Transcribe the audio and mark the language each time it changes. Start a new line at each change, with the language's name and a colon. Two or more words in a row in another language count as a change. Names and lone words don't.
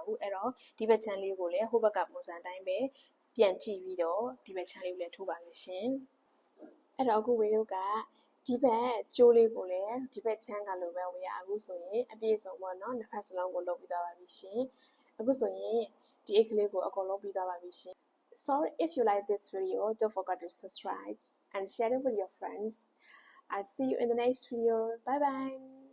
Burmese: ဘူးအဲ့တော့ဒီဘက်ချမ်းလေးကိုလေဟိုဘက်ကပုံစံတိုင်းပဲပြန်ကြည့်ပြီးတော့ဒီဘက်ချမ်းလေးကိုလည်းထိုးပါမယ်ရှင်အဲ့တော့အခုဝေတို့ကဒီဘက်ကျိုးလေးကိုလည်းဒီဘက်ချမ်းကလိုပဲဝေရအခုဆိုရင်အပြည့်စုံပေါ့နော်နှစ်ဖက်စလုံးကိုလုပ်ပြီးသွားပါပြီရှင်အခုဆိုရင်ဒီအိတ်ကလေးကိုအကုန်လုံးပြီးသွားပါပြီရှင်
English: Sorry if you like this video, don't forget to subscribe and share it with your friends. I'll see you in the next video. Bye bye.